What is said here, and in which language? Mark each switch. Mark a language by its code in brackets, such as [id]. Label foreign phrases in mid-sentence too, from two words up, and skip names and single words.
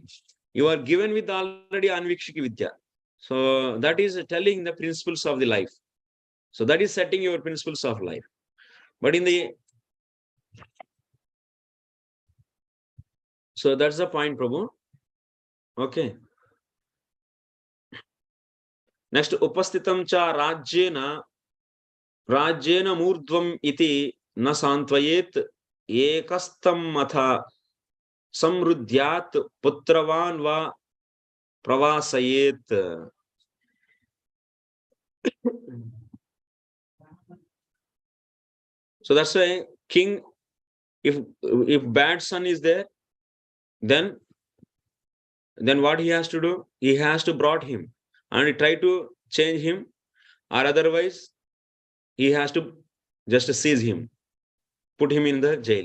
[en] You are given with already [sa] Anvikshiki Vidya. [en] So that is telling the principles of the life. So that is setting your principles of life. But so that's the point, Prabhu. Okay. Next, [sa] Upastitam cha Rajyena Murdvam iti na santvayet ekastam matha samrudyat putravan va pravasayet. [en] So that's why king, if bad son is there, then what he has to do? He has to brought him and try to change him, or otherwise he has to just seize him, put him in the jail.